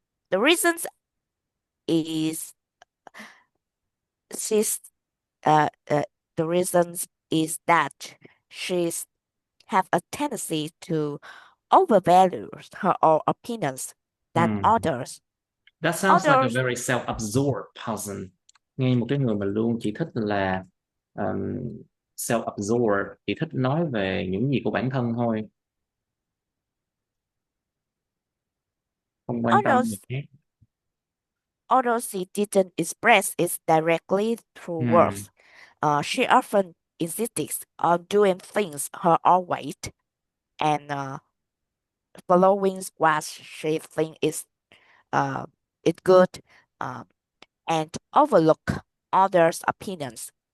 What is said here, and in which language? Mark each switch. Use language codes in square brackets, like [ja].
[en] The reasons is she's the reasons is that she's have a tendency to overvalue her own opinions than others. That sounds like a very self-absorbed person. [vi] Nghe một cái người mà luôn chỉ thích là um, self-absorbed, chỉ thích nói về những gì của bản thân thôi, không quan tâm [en] Although, [vi] người khác. [en] although she didn't express it directly through words, she often insists on doing things her own way and following what she thinks is good and overlook others' opinions.